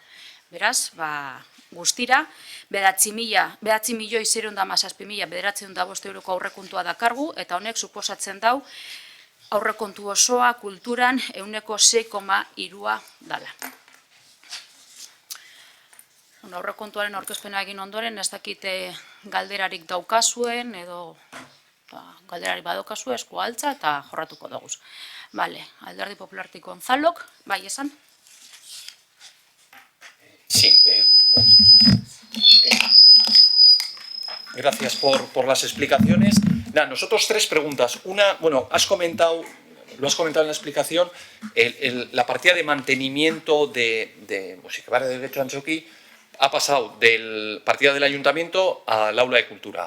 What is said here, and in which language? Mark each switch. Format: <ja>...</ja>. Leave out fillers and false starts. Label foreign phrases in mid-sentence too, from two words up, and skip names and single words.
<eu>Beraz, guztira, 9.617.905 euroko aurrekontua dakargu, eta honek suposatzen dau aurrekontu osoa kulturan 6,3% dala. Aurrekontuaren aurkezpena egin ondoren, ez dakite galderarik daukazuen, edo galderarik badaukazu esku altza eta jorratuko daguz. Alderdi Populartik Gonzalok, bai esan?</eu> <es>Sí. Gracias por las explicaciones. Nosotros tres preguntas. Una, lo has comentado en la explicación, la partida de mantenimiento de Musikabare de Getxo Antxoki ha pasado del partida del ayuntamiento al aula de cultura.</es>